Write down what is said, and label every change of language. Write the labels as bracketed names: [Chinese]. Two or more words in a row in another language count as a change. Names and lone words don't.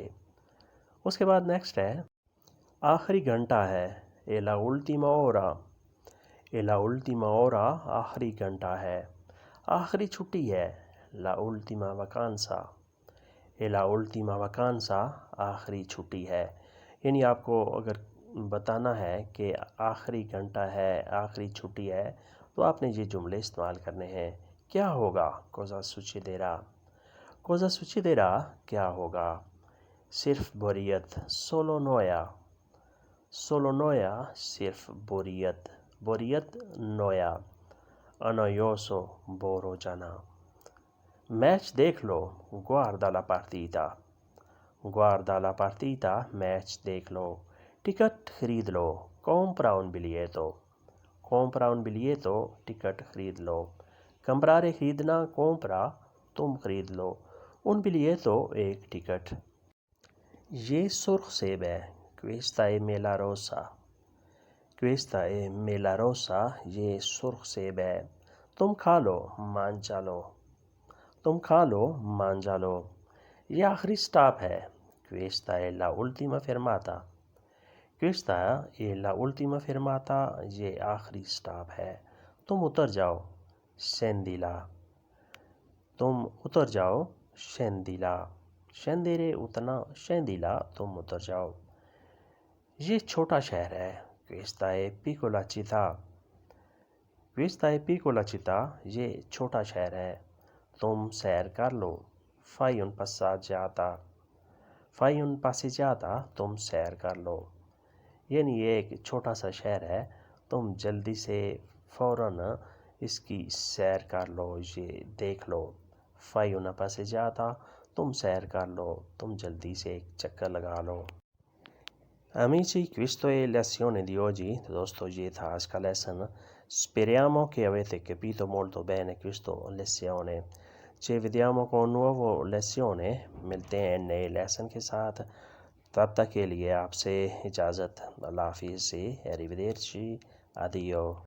[Urdu] اس کے بعد نیکسٹ ہے آخری گھنٹہ ہے. [Italian] è la ultima ora. è la ultima ora [Urdu] آخری گھنٹہ ہے. آخری چھٹی ہے. [Italian] la ultima vacanza. è la ultima vacanza [Urdu] آخری چھٹی ہے. یعنی آپ کو اگر بتانا ہے کہ آخری گھنٹہ ہے، آخری چھٹی ہے، تو آپ نے یہ جملے استعمال کرنے ہیں. کیا ہوگا؟ [Italian] cosa succederà. cosa succederà [Urdu] کیا ہوگا؟ صرف بوریت. [Italian] solo noia. solo noia [Urdu] صرف بوریت. بوریت noia. annoioso بور ہو جانا. میچ دیکھ لو. [Italian] guarda la partita. guarda la partita [Urdu] میچ دیکھ لو. ٹکٹ خرید لو. [Italian] compra un biglietto. compra un biglietto [Urdu] ٹکٹ خرید لو. comprare خریدنا، compra تم خرید لو. [Italian] un biglietto [Urdu] ایک ٹکٹ. یہ سرخ سیب ہے. [Italian] questa è mela rosa. questa è mela rosa [Urdu] یہ سرخ سیب ہے. تم کھا لو مان چالو، تم کھا لو مان جالو۔ یہ آخری سٹاپ ہے، [Italian] questa è la ultima fermata، questa è la ultima fermata، [Urdu] یہ آخری سٹاپ ہے۔ تم اتر جاؤ scendila، تم اتر جاؤ scendila، scendere اتنا، scendila تم اتر جاؤ۔ یہ چھوٹا شہر ہے، [Italian] questa è piccola città، questa è piccola città، [Urdu] یہ چھوٹا شہر ہے۔ تم سیر کر لو [Italian] fai un passeggiata، fai un passeggiata [Urdu] تم سیر کر لو، یعنی یہ ایک چھوٹا سا شہر ہے، تم جلدی سے فوراً اس کی سیر کر لو، یہ دیکھ لو۔ [Italian] fai una passeggiata [Urdu] تم سیر کر لو، تم جلدی سے ایک چکر لگا لو۔ [Italian] Amici, questo è lezione di oggi. [Urdu] دوستو یہ تھا آج کا لیسن۔ [Italian] Speriamo che avete capito molto bene questa lezione. Ci vediamo con un nuovo lezione، [Urdu] ملتے ہیں نئے لیسن کے ساتھ، تب تک کے لیے آپ سے اجازت، اللہ حافظ، [Italian] arrivederci، addio۔